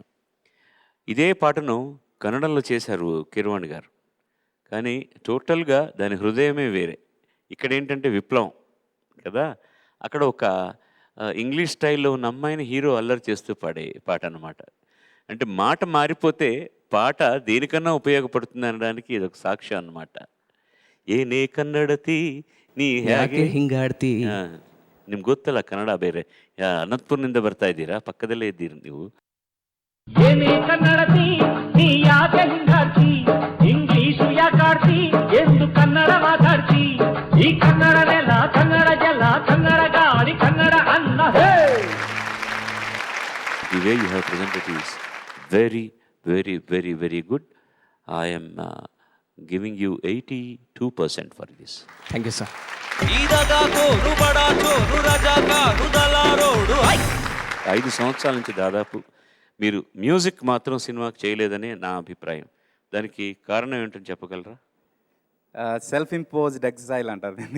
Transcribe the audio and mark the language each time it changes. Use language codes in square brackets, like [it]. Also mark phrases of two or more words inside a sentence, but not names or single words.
[te] ఇదే పాటను కన్నడంలో చేశారు కీరవాణి గారు, కానీ టోటల్గా దాని హృదయమే వేరే. ఇక్కడ ఏంటంటే విప్లవం కదా, అక్కడ ఒక ఇంగ్లీష్ స్టైల్లో ఉన్న అమ్మాయిని హీరో అల్లరి చేస్తూ పాడే పాట అన్నమాట. అంటే మాట మారిపోతే పాట దేనికన్నా ఉపయోగపడుతుంది అనడానికి ఇది ఒక సాక్ష్యం అన్నమాట. [kn] ಏನೇ ಕನ್ನಡತಿ ನೀ ಹೇಗೆ ಹಿಂಗಾಡ್ತಿ ನಿಮ್ಗೆ ಗೊತ್ತಲ್ಲ ಕನ್ನಡ ಬೇರೆ. ಅನಂತಪುರದಿಂದ ಬರ್ತಾ ಇದ್ದೀರಾ, ಪಕ್ಕದಲ್ಲೇ ಇದ್ದೀರಿ ನೀವು. ಏನೇ ಕನ್ನಡತಿ ನೀ ಯಾಕೆ ಹಿಂಗಾಡ್ತಿ, ಇಂಗ್ಲೀಷು ಯಾಕಾಡ್ತಿ, ಎಂದು ಕನ್ನಡ ಮಾತಾಡ್ತಿ, ಈ ಕನ್ನಡ ನೆಲ ಕನ್ನಡ ಜಲ ಕನ್ನಡ ಗಾಳಿ ಕನ್ನಡ ಅನ್ನ. [en] The way you have presented is very, very, very, very good. I am giving you 82% for this. Thank you, sir. [te] 5 సంవత్సరాల నుంచి దాదాపు మీరు మ్యూజిక్ మాత్రం సినిమాకి చేయలేదని నా అభిప్రాయం. దానికి కారణం ఏంటని చెప్పగలరా? [en] self imposed exile [te] అంటారు దీన్ని.